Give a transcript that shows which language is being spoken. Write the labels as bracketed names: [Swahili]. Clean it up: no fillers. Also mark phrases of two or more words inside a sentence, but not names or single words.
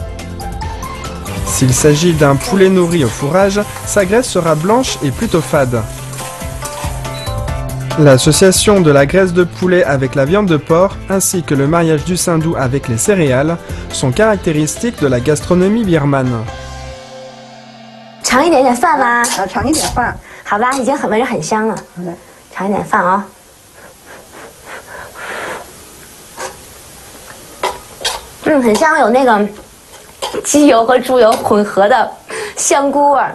[French] S'il s'agit d'un poulet nourri au fourrage, sa graisse sera blanche et plutôt fade. L'association de la graisse de poulet avec la viande de porc, ainsi que le mariage du saindoux avec les céréales, sont caractéristiques de la gastronomie birmane. [Chinese] 尝一点饭吗？尝一点饭。好吧，已经闻着很香了。尝一点饭啊。很香，有那个鸡油和猪油混合的香菇味儿。